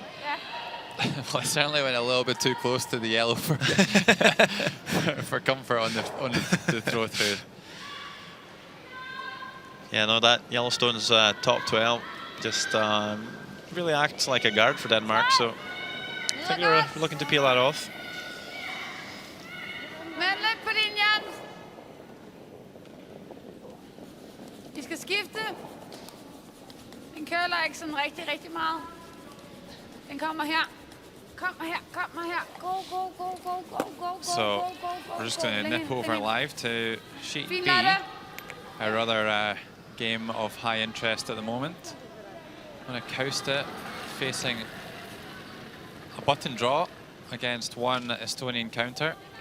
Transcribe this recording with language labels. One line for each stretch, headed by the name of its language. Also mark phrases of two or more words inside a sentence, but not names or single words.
English: Well, I certainly went a little bit too close to the yellow for for comfort on the throw through. Yeah, no, that Yellowstone's top 12 just really acts like a guard for Denmark, so I think they were looking to peel that off.
Danish: Vi skal skifte. Den køler ikke sådan rigtig meget. Den kommer her.
English: So we're just going to nip over live to sheet B, a rather game of high interest at the moment. Kausta facing a button draw against one Estonian counter.